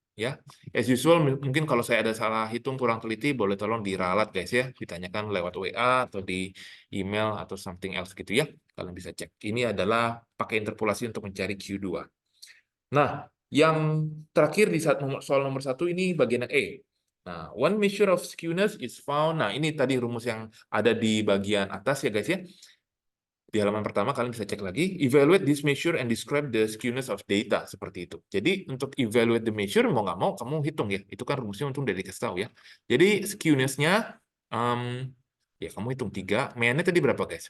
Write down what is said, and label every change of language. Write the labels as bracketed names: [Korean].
[Indonesian] Ya, as usual, mungkin kalau saya ada salah hitung kurang teliti, boleh tolong diralat, guys ya. Ditanyakan lewat WA atau di email atau [English] something else [Indonesian] gitu ya. Kalian bisa cek. Ini adalah pakai interpolasi untuk mencari Q2. Nah, yang terakhir di soal nomor 1 ini bagian yang E. [English] Nah, one measure of skewness is found. [Indonesian] Nah, ini tadi rumus yang ada di bagian atas ya guys ya. Di halaman pertama kalian bisa cek lagi. [English] Evaluate this measure and describe the skewness of data. [Indonesian] Seperti itu. Jadi untuk [English] evaluate the measure, [Indonesian] mau nggak mau kamu hitung ya. Itu kan rumusnya untung udah dikasih tahu ya. Jadi skewness-nya, ya kamu hitung 3. Mean-nya tadi berapa guys?